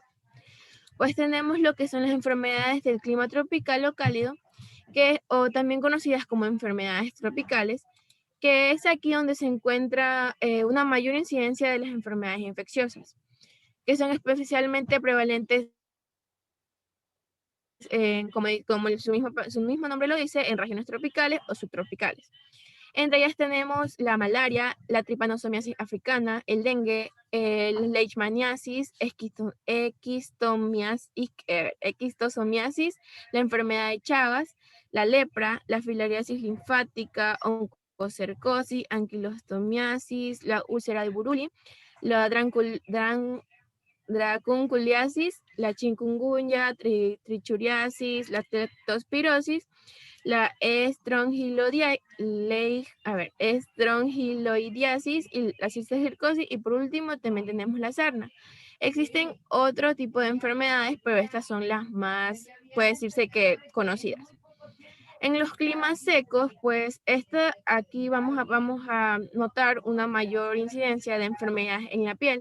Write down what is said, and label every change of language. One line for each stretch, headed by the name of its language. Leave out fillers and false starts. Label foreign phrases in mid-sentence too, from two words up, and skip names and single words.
Spanish: Pues tenemos lo que son las enfermedades del clima tropical o cálido, o también conocidas como enfermedades tropicales, que es aquí donde se encuentra una mayor incidencia de las enfermedades infecciosas, que son especialmente prevalentes, como su mismo nombre lo dice, en regiones tropicales o subtropicales. Entre ellas tenemos la malaria, la tripanosomiasis africana, el dengue, el leishmaniasis, esquistosomiasis, la enfermedad de Chagas, la lepra, la filariasis linfática, oncocercosis, anquilostomiasis, la úlcera de Buruli, la dracunculiasis, la chikungunya, trichuriasis, la leptospirosis, la estrongiloidiasis y la cisticercosis, y por último también tenemos la sarna. Existen otro tipo de enfermedades, pero estas son las más, puede decirse que conocidas. En los climas secos, pues aquí vamos a notar una mayor incidencia de enfermedades en la piel.